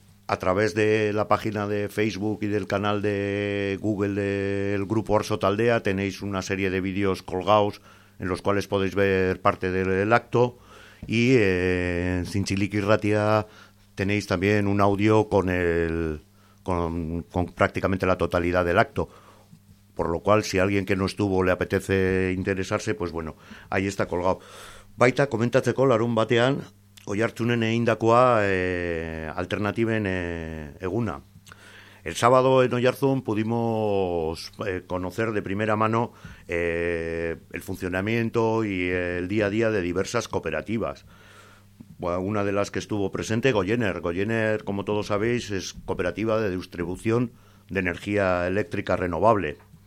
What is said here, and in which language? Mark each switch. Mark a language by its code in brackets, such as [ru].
[es] A través de la página de Facebook y del canal de Google del grupo Arso Taldea tenéis una serie de vídeos colgados en los cuales podéis ver parte del acto, y en Zintzilik Irratia tenéis también un audio con prácticamente la totalidad del acto. Por lo cual, si a alguien que no estuvo le apetece interesarse, pues bueno, ahí está colgado. [eu] Baita, komentatzeko, larun batean, Oiartzunen egindakoa alternativen eguna. [es] El sábado en Oiartzun pudimos conocer de primera mano el funcionamiento y el día a día de diversas cooperativas. Bueno, una de las que estuvo presente, Goiener. Goiener, como todos sabéis, es cooperativa de distribución de energía eléctrica renovable.